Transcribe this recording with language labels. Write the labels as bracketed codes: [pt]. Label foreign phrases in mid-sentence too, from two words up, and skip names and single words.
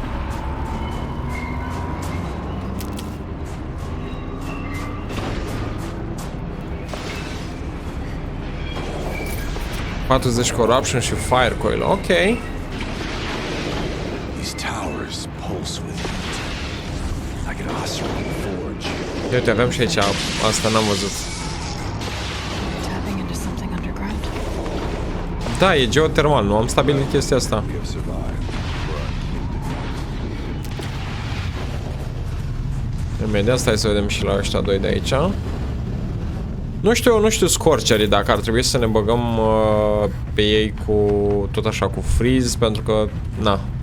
[en] Corruption și fire coil. Ok. These towers pulse with heat, like an ocerine forge. [ro] Uite, avem și aici. Asta n-am văzut. [en] Tapping into something underground. [ro] Da, e geotermal. Nu am stabilit chestia asta. [en] We have survived. [ro] Imediat stai să vedem și la ăștia doi de aici. Nu știu scorcerii dacă ar trebui să ne băgăm pe ei cu tot așa cu freeze, pentru că na.